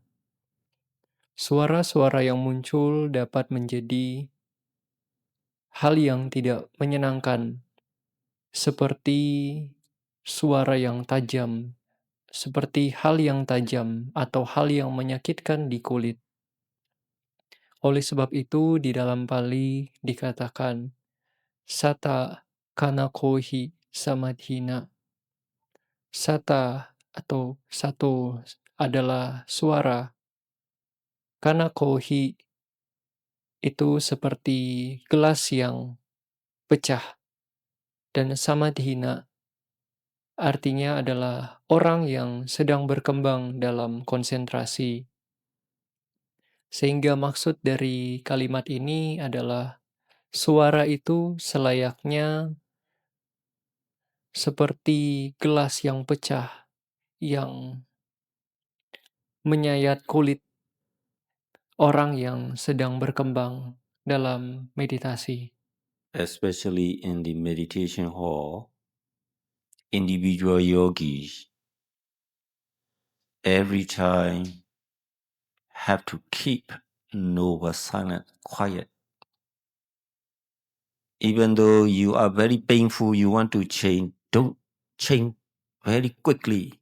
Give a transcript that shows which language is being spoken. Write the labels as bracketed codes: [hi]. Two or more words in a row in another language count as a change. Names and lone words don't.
[id] Suara-suara yang muncul dapat menjadi hal yang tidak menyenangkan, seperti suara yang tajam, seperti hal yang tajam atau hal yang menyakitkan di kulit. Oleh sebab itu, di dalam Pali dikatakan, [pi] Sata kanakohi samadhina. [id] Sata atau satu adalah suara. Kanakohi itu seperti gelas yang pecah. Dan samadhina artinya adalah orang yang sedang berkembang dalam konsentrasi. Sehingga maksud dari kalimat ini adalah suara itu selayaknya seperti gelas yang pecah yang menyayat kulit orang yang sedang berkembang dalam meditasi. [en] Especially in the meditation hall, individual yogis every time have to keep nova silent, quiet. Even though you are very painful, you want to change, don't change very quickly.